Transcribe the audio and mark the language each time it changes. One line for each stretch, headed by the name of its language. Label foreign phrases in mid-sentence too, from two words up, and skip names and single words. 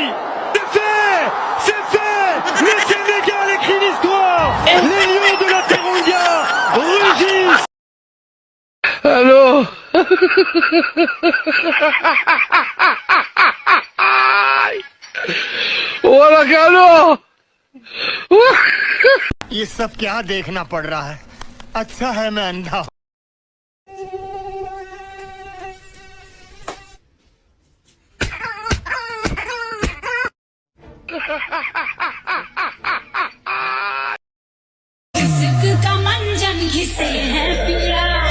French: C'est fait. C'est fait. Le Sénégal écrit l'histoire. Les Lions de la Teranga rugissent. Allô. Voilà Galo.
Hindi: ये सब क्या देखना पड़ रहा है? अच्छा है मैं अंधा हूं। सिक का मंजन घिसे है पिया